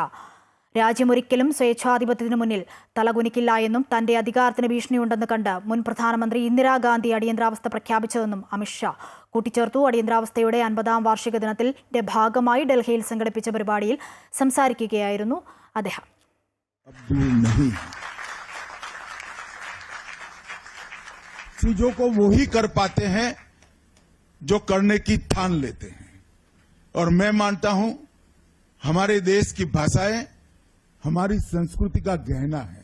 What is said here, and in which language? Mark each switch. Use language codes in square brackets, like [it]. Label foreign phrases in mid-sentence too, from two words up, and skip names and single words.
[ml] രാജ്യമൊരിക്കലും സ്വേച്ഛാധിപത്യത്തിനു മുന്നിൽ തലകുനിക്കില്ല എന്നും തന്റെ അധികാരത്തിന് ഭീഷണിയുണ്ടെന്ന് കണ്ട് മുൻ പ്രധാനമന്ത്രി ഇന്ദിരാഗാന്ധി അടിയന്തരാവസ്ഥ പ്രഖ്യാപിച്ചതെന്നും അമിത്ഷാ കൂട്ടിച്ചേർത്തു. അടിയന്തരാവസ്ഥയുടെ 50ാം വാർഷിക ദിനത്തിന്റെ ഭാഗമായി ഡൽഹിയിൽ സംഘടിപ്പിച്ച പരിപാടിയിൽ സംസാരിക്കുകയായിരുന്നു അദ്ദേഹം. [hi] चीजों को वो ही कर पाते हैं जो करने की ठान लेते हैं, और मैं मानता हूं हमारे देश की भाषाएं हमारी संस्कृति का गहना है.